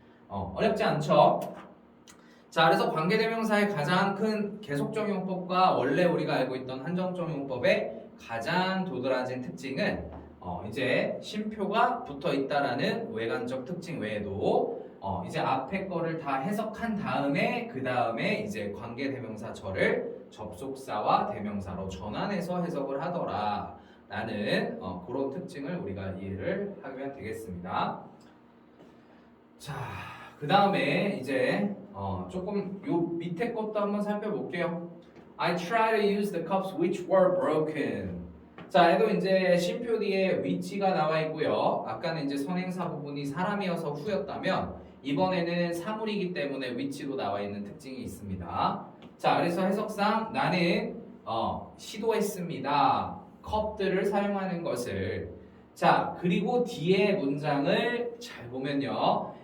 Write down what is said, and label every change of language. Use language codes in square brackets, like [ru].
[ko] 어렵지 않죠? 자, 그래서 관계대명사의 가장 큰 계속적 용법과 원래 우리가 알고 있던 한정적 용법의 가장 도드라진 특징은 이제 쉼표가 붙어 있다라는 외관적 특징 외에도 이제 앞에 거를 다 해석한 다음에 그 다음에 이제 관계대명사절을 접속사와 대명사로 전환해서 해석을 하더라 라는 그런 특징을 우리가 이해를 하면 되겠습니다. 자, 그 다음에 이제 조금 요 밑에 것도 한번 살펴볼게요. [en] I try to use the cups which were broken. [ko] 자, 얘도 이제 쉼표 뒤에 which가 나와 있고요. 아까는 이제 선행사 부분이 사람이어서 who였다면 이번에는 사물이기 때문에 which도 나와 있는 특징이 있습니다. 자, 그래서 해석상 나는 시도했습니다. 컵들을 사용하는 것을. 자, 그리고 뒤에 문장을 잘 보면요.